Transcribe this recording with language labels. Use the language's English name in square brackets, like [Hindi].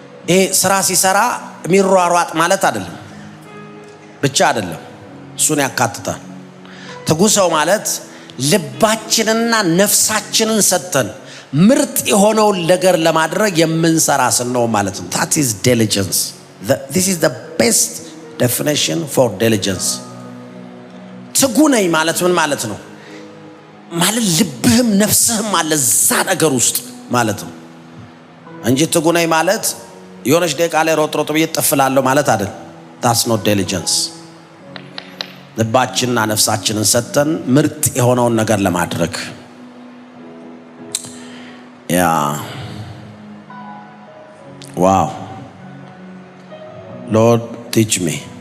[Amharic] ይሄ ስራ ሲሰራ የሚሯሯጥ ማለት አይደለም ብቻ አይደለም፣ እሱን ያካትታል። ትጉ ሰው ማለት ልባችንና ነፍሳችንን ሰጥተን ምርጥ የሆነውን ነገር ለማድረግ የምንሰራ ስንሆን ማለት ነው። [English] that is diligence. This is the best definition for diligence. [Amharic] ትጉ ነኝ ማለት ምን ማለት ነው? ማለት ልብህም ነፍስህም አለ እዛ ነገር ውስጥ ማለት ነው እንጂ ትጉ ነኝ ማለት የሆነች ደቂቃ ላይ ሮጥ ብዬ ጥፍላለሁ ማለት አይደል። [English] that's not diligence. [Amharic] ልባችንና ነፍሳችንን ሰጥተን ምርጥ የሆነውን ነገር ለማድረግ [English] wow Lord teach me.